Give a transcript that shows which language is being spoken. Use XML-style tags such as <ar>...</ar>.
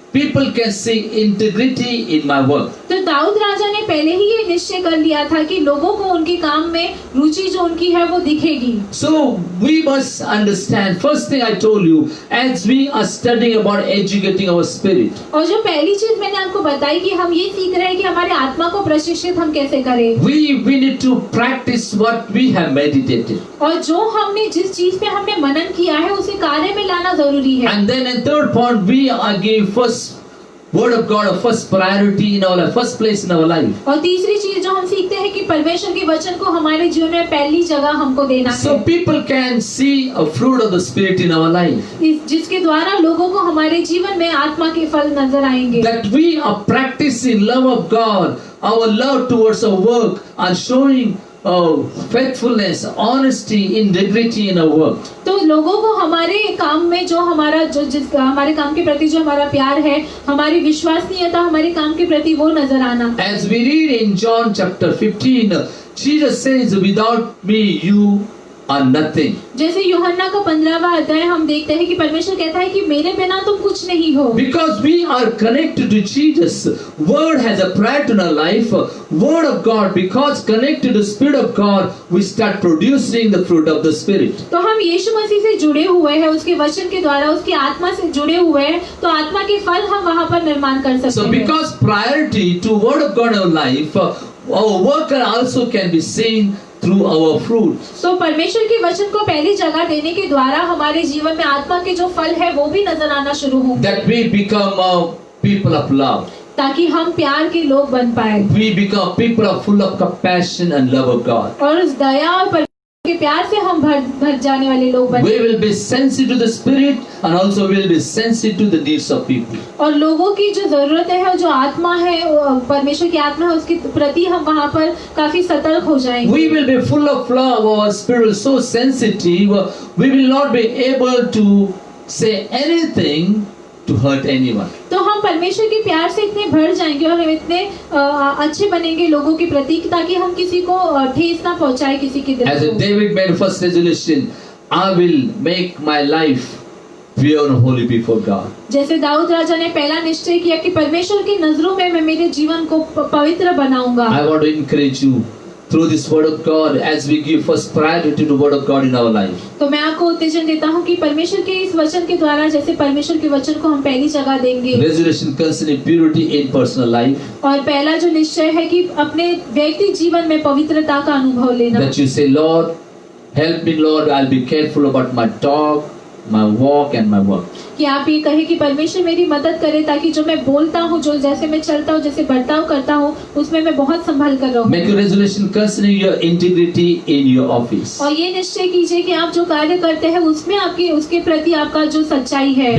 <en>people can see integrity in my work.</en> <hi>तो दाऊद राजा ने पहले ही ये निश्चय कर लिया था कि लोगों को उनके काम में रुचि जो उनकी है वो दिखेगी।</hi> <en>So we must understand, first thing I told you, as we are studying about educating our spirit,</en> <hi>और जो पहली चीज मैंने आपको बताई कि हम ये सीख रहे हैं कि हमारे आत्मा को प्रशिक्षित हम कैसे करें,</hi> <en>we need to practice what we have meditated.</en> <hi>और जो हमने जिस चीज पे हमने मनन किया है उसे कार्य में लाना जरूरी है।</hi> <en>And then in third point, we are giving first word of God a first priority in our life, first place in our life.</en> <hi>और तीसरी चीज जो हम सीखते हैं कि परमेश्वर के वचन को हमारे जीवन में पहली जगह हमको देना</hi> <en>So</en> <hi>है,</hi> <en>people can see a fruit of the spirit in our life.</en> <hi>जिसके द्वारा लोगों को हमारे जीवन में आत्मा के फल नजर आएंगे।</hi> <en>That we are practicing love of God, our love towards our work, and showing faithfulness, honesty, integrity in our work.</en> <hi>तो लोगों को हमारे काम में जो हमारा हमारे काम के प्रति जो हमारा प्यार है, हमारी विश्वसनीयता हमारे काम के प्रति वो नजर आना।</hi> <en>As we read in John chapter 15, Jesus says, "Without me, you are nothing."</en> <hi>जैसे यूहन्ना का 15वां अध्याय हम देखते हैं कि परमेश्वर कहता है कि मेरे बिना तुम कुछ नहीं हो।</hi> <en>Because we are connected to Jesus, Word has a priority in our life. Word of God, because connected to Spirit of God, we start producing the fruit of the Spirit.</en> <hi>तो हम यीशु मसीह से जुड़े हुए हैं, उसके वचन के द्वारा उसकी आत्मा से जुड़े हुए हैं, तो आत्मा के फल हम वहाँ पर निर्माण कर सकते</hi> <en>So</en> <hi>हैं।</hi> <en>because priority to Word of God in our life, our work also can be seen through our fruit.</en> <hi>तो परमेश्वर के वचन को पहली जगह देने के द्वारा हमारे जीवन में आत्मा के जो फल है वो भी नजर आना शुरू होंगे,</hi> <en>That we become people of love.</en> <hi>ताकि हम प्यार के लोग बन पाए</hi> <en>We become people of full of compassion and love of God.</en> <hi>और उस दया और परमेश्वर के प्यार से हम भर जाने वाले लोग बने।</hi> <en>We will be sensitive to the Spirit and also we will be sensitive to the needs of people.</en> <hi>और लोगों की जो जरूरत है और जो आत्मा है, परमेश्वर की आत्मा है, उसके प्रति हम वहाँ पर काफी सतर्क हो जाएंगे।</hi> <en>We will be full of love, our spirit is so sensitive, we will not be able to say anything to hurt anyone.</en> <hi>तो हम परमेश्वर के प्यार से इतने भर जाएंगे और हम इतने अच्छे बनेंगे लोगों के प्रति ताकि हम किसी को ठेस ना पहुंचाए किसी के दिल</hi> <en>As</en> <hi>को।</hi> <en>David made first resolution, I will make my life pure and holy before God.</en> <hi>जैसे दाऊद राजा ने पहला निश्चय किया कि परमेश्वर की नजरों में मैं मेरे जीवन को पवित्र बनाऊंगा।</hi> <en>I want to encourage you through this word of God as we give first priority to word of God in our life.</en> <hi>तो मैं आपको उत्तेजन देता हूँ कि परमेश्वर के इस वचन के द्वारा जैसे परमेश्वर के वचन को हम पहली जगह देंगे,</hi> <en>Resolution concerning purity in personal life.</en> <hi>और पहला जो निश्चय है कि अपने व्यक्तिगत जीवन में पवित्रता का अनुभव लेना।</hi> <en>That you say, Lord, help me, Lord, I'll be careful about my talk, my walk and my work.</en> <hi>कि आप ये कहे कि परमेश्वर मेरी मदद करे ताकि जो मैं बोलता हूँ, जो जैसे मैं चलता हूँ, जैसे बर्ताव करता हूँ, उसमें मैं बहुत संभल कर रहूँ।</hi> <en>Make a resolution concerning your integrity in your office.</en> <hi>और ये निश्चय कीजिए कि आप जो कार्य करते हैं उसमें आपकी उसके प्रति आपका जो सच्चाई है,</hi>